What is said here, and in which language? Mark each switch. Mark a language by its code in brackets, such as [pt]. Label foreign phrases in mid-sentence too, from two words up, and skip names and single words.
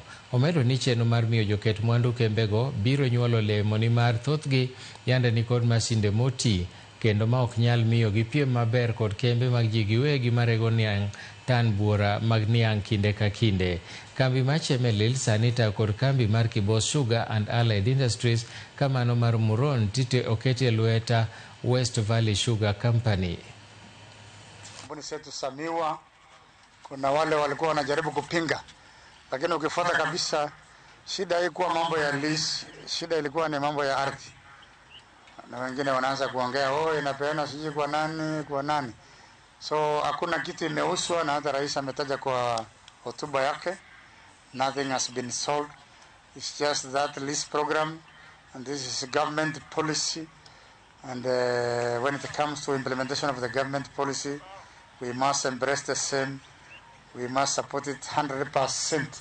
[luo] Omedo ni chenro mar miyo joket mwandu kembego biro nyuolo lemo ni mar thothgi yande ni kod masinde moti kendo ma ok nyal miyo gi piem maber kod kembe mag ji giwegi marego niang' tan buora mag niang' kinde ka kinde. Kambi mar Chemelil sani tayo kod kambi mar Kibos Sugar and Allied Industries kamano mar Muron tite okete lweta West Valley Sugar Company. [sw] Kampuni zetu Samiwa, kuna wale walikuwa wanajaribu kupinga, lakini ukifuata kabisa shida haikuwa mambo ya lease, shida ilikuwa ni mambo ya ardhi. Na wengine wanaanza kuongea inapeana siji kwa nani. So hakuna kitu imeuswa, na hata rais ametaja kwa hotuba yake, [en] nothing has been sold. It's just that lease program, and this is government policy. And when it comes to implementation of the government policy, we must embrace the same. We must support it 100%.